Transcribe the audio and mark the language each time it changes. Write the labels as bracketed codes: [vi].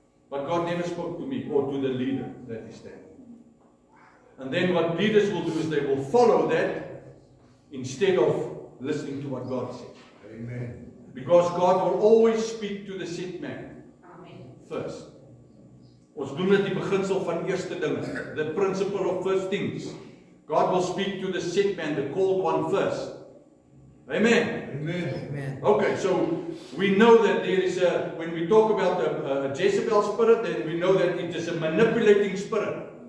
[en] But God never spoke to me or to the leader that is there. And then what leaders will do is they will follow that instead of listening to what God says. Amen. Because God will always speak to the sick man first. [af] Ons doen dit die beginsel van eerste dinge. [en] The principle of first things. God will speak to the sick man, the called one first. Amen. Amen. Okay, so we know that there is when we talk about a Jezebel spirit, then we know that it is a manipulating spirit.